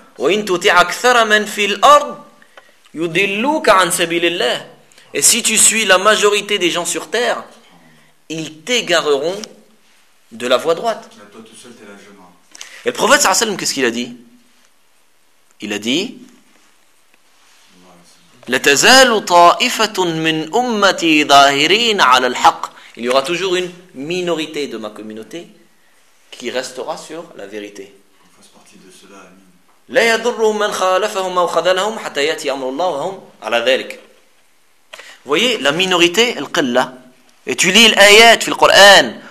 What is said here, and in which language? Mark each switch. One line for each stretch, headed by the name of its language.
Arabic: وَإِنْ تُطِعْ أَكْثَرَ مَنْ فِي الْأَرْضِ يُضِلُّوكَ عَنْ سَبِيلِ اللَّهِ.
French: Et si tu suis la majorité des gens sur terre, ils t'égareront de la voie droite. Là, toi tout seul, t'es la chemin. Et le prophète sallallahu alayhi wa sallam, qu'est-ce qu'il a dit ? Il a dit
Arabic: : لَتَزَالُ طَائِفَةٌ مِنْ أُمَّتِي ظَاهِرِينَ عَلَى الْحَقِّ.
French: Il y aura toujours une minorité de ma communauté qui restera sur la vérité. On fasse partie de cela.
Arabic: لَا يَضُرُّهُمْ مَنْ خَالَفَهُمْ أَوْ خَذَلَهُمْ حَتَّى يَأْتِيَ أَمْرُ اللَّهِ وَهُمْ عَلَى ذَلِكَ.
French: Vous voyez, la minorité, القلة. Et tu lis l'ayat dans le Coran.